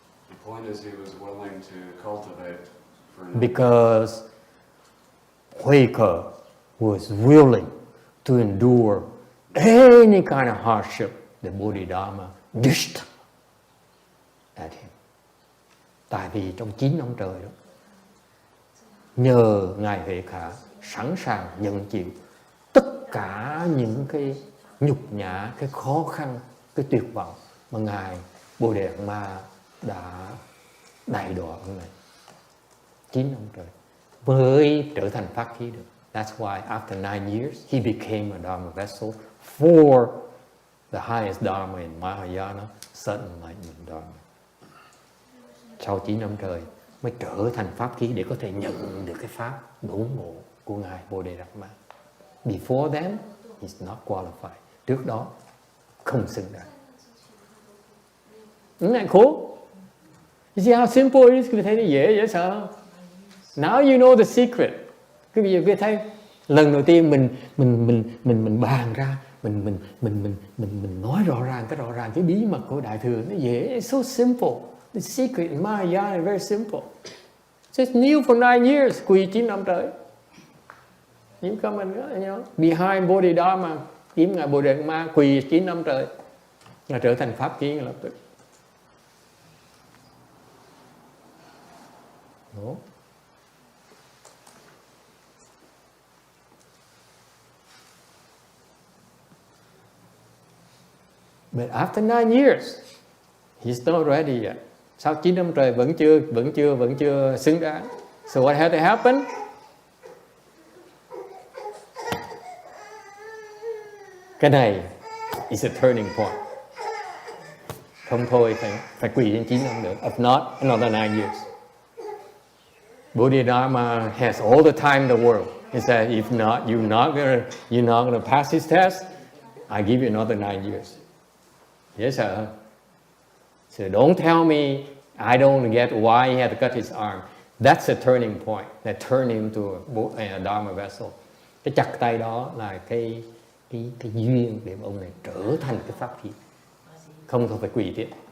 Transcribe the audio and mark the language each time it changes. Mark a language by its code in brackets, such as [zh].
[en] The point is he was willing to cultivate for Because Quaker was willing to endure any kind of hardship that Bodhidharma dished at him. [vi] Tại vì trong 9 năm trời đó, nhờ Ngài Huệ Khả sẵn sàng nhận chịu tất cả những cái nhục nhã, cái khó khăn, cái tuyệt vọng mà Ngài Bồ Đề Đạt Ma đã đại đọa ông này 9 năm trời mới trở thành pháp khí được. [en] That's why after 9 years he became a Dharma vessel for the highest Dharma in Mahayana, sudden enlightenment Dharma. [vi] Sau 9 năm trời mới trở thành pháp khí để có thể nhận được cái pháp đốn ngộ của Ngài Bồ Đề Đạt Ma. [en] Before then, he's not qualified. [vi] Trước đó không xứng đáng. Đúng này khổ. [en] You see how simple it is? [vi] Quý vị thấy nó dễ sợ không? [en] Now you know the secret. [vi] Quý vị thấy lần đầu tiên mình bàn ra, mình nói rõ ràng cái bí mật của Đại Thừa, nó dễ, [en] it's so simple. The secret in Mahayana is very simple. Just kneel for 9 years, [vi] quỳ 9 năm trời. [en] You come and, you know, behind Bodhidharma, [vi] kiếm Ngài Bồ Đề Đạt Ma, quỳ 9 năm trời, là trở thành pháp khí ngay lập tức. [en] No. But after 9 years, he's not ready yet. [vi] Sau 9 năm trời vẫn chưa xứng đáng. [en] So what had to happen? [vi] Cái này [en] is a turning point. [vi] Không thôi phải quỳ đến 9 năm nữa. [en] If not, another 9 years. Bodhidharma has all the time in the world. He said, if not, you're not gonna pass this test, I give you another 9 years. Yes, sir. So don't tell me I don't get why he had to cut his arm. That's a turning point that turned him to a Dharma vessel. [vi] Cái chặt tay đó là cái duyên để ông này trở thành cái pháp khí. Không thôi phải quỳ tiếp.